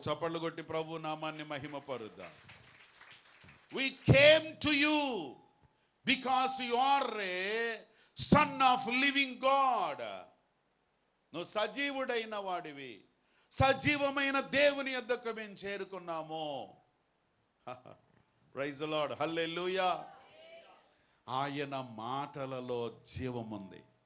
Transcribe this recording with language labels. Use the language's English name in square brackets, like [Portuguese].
[Telugu] చప్పట్లు కొట్టి ప్రభు నామాన్ని మహిమపరుద్దాం. [English] We came to you because you are a son of living God. [Telugu] నువ్వు సజీవుడైన వాడివి, సజీవమైన దేవుని యొద్దకు మేము చేరుకున్నాము. [English] praise the Lord, [Telugu] హల్లెలూయా. ఆయన మాటలలో జీవముంది.